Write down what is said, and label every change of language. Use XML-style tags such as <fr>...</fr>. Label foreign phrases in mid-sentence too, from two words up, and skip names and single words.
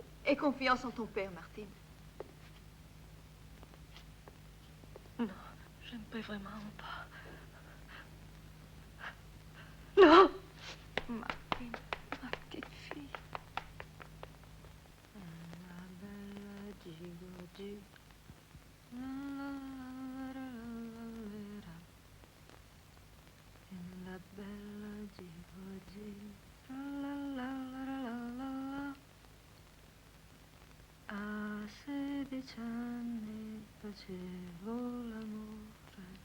<fr>Aie confiance en ton père, Martine. Non, je ne peux vraiment pas. Non! Martine, ma petite fille.</fr> <it>La bella Gigodi. La bella Gigodi. A 16 anni facevo l'amore.</it>